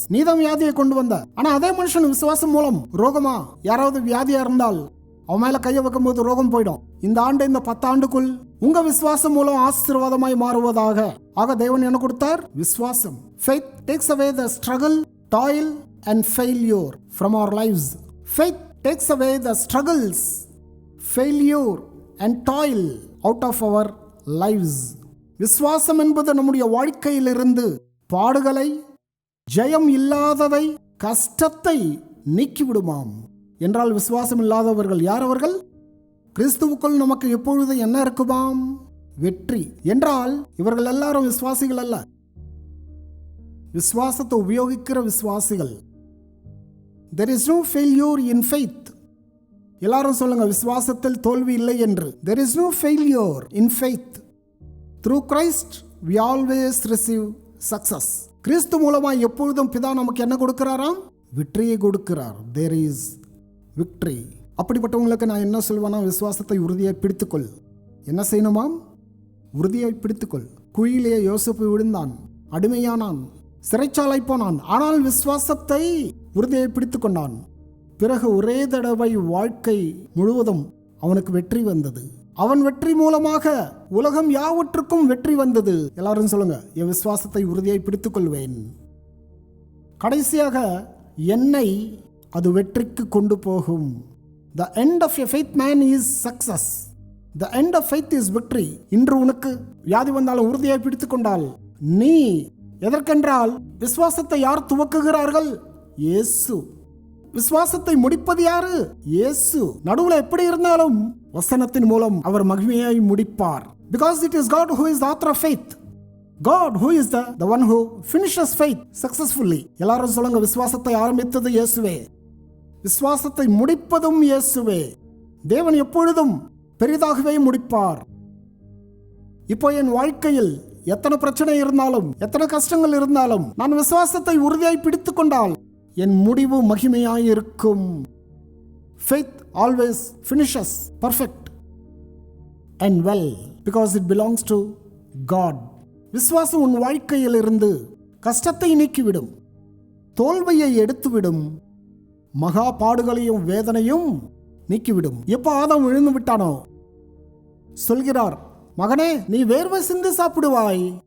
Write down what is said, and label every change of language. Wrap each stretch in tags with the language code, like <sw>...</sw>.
<ta>நீதான் வியாதியை கொண்டு வந்த, ஆனா அதே மனுஷன் விசுவாசம் மூலம் ரோகமா, யாராவது வியாதியா இருந்தால் அவன் மேல கையை வைக்கும் போது ரோகம் போயிடும். இந்த ஆண்டு, இந்த 10 ஆண்டுக்குள் உங்க விசுவாசம் மூலம் ஆசீர்வாதமாய் மாறுவதாக. ஆக தேவன் என்ன கொடுத்தார்? விசுவாசம்.</ta> <en>faith takes away the struggle, toil and failure from our lives. Faith takes away the struggles, failure and toil out of our lives.</en> <ta>விசுவாசம் என்பது நம்முடைய வாழ்க்கையிலிருந்து பாடுகளை, ஜெயம் இல்லாததை, கஷ்டத்தை நீக்கிவிடுமாம். என்றால் விசுவாசம் இல்லாதவர்கள் யார்? அவர்கள் கிறிஸ்துவுக்குள் நமக்கு எப்பொழுது என்ன இருக்குமாம்? வெற்றி. என்றால் இவர்கள் எல்லாரும் விசுவாசிகள் அல்ல, விசுவாசத்தை உபயோகிக்கிற விசுவாசிகள்.</ta> <en>There is no failure in faith.</en> <ta>எல்லாரும் சொல்லுங்க, விசுவாசத்தில் தோல்வி இல்லை என்று.</ta> <en>There is no failure in faith. Through Christ we always receive success.</en> <ta>கிறிஸ்து மூலமா எப்பொழுதும் பிதா நமக்கு என்ன கொடுக்கிறாராம்? வெற்றியை கொடுக்கிறார்.</ta> <en>There is victory.</en> <ta>அப்படிப்பட்டவங்களுக்கு நான் என்ன சொல்வேன்னா, விசுவாசத்தை உறுதியை பிடித்துக்கொள். என்ன செய்யணுமாம்? உறுதியை பிடித்துக்கொள். குழியிலே யோசேப்பு விழுந்தான், அடிமையானான், சிறைச்சாலை போனான். ஆனால் விசுவாசத்தை உறுதியை பிடித்து கொண்டான். பிறகு ஒரே தடவை வாழ்க்கை முழுவதும் அவனுக்கு வெற்றி வந்தது. அவன் வெற்றி மூலமாக உலகம் யாவற்றுக்கும் வெற்றி வந்தது. எல்லாரும் சொல்லுங்க, என் விசுவாசத்தை உறுதியை பிடித்துக் கொள்வேன். கடைசியாக என்னை அது வெற்றிக்கு கொண்டு போகும்.</ta> <en>The end of a faith man is success. The end of faith is victory.</en> <ta>இன்று உனக்கு வியாதி வந்தாலும் உறுதியை பிடித்துக் கொண்டால் நீ எதற்கென்றால், விசுவாசத்தை யார் துவக்குகிறார்கள்? இயேசு. விசுவாசத்தை முடிப்பது யாரு? இயேசு. நடுவில் எப்படி இருந்தாலும் வசனத்தின் மூலம் அவர் மகிமையை முடிப்பார்.</ta> <en>Because it is God who is the author of faith. God who is the one who finishes faith successfully.</en> <ta>எல்லாரும் சொல்லுங்க, விசுவாசத்தை ஆரம்பித்தது இயேசுவே, விசுவாசத்தை முடிப்பதும் இயேசுவே. தேவன் எப்பொழுதும் பெரிதாகவே முடிப்பார். இப்போ என் வாழ்க்கையில் எத்தனை பிரச்சனை இருந்தாலும், எத்தனை கஷ்டங்கள் இருந்தாலும், நான் விசுவாசத்தை உறுதியாய் பிடித்துக் கொண்டால் என் முடிவு மகிமையாய் இருக்கும்.</ta> <en>Faith always finishes perfect and well because it belongs to God.</en> <ta>விசுவாசம் உன் வாழ்க்கையில் இருந்து கஷ்டத்தை நீக்கிவிடும், தோல்வியை எடுத்துவிடும், மகா பாடுகளையும் வேதனையும் நீக்கிவிடும். எப்போ ஆதாம் விழுந்து விட்டானோ சொல்கிறார், மகனே நீ வேர்வை சிந்தி சாப்பிடுவாய்.</ta>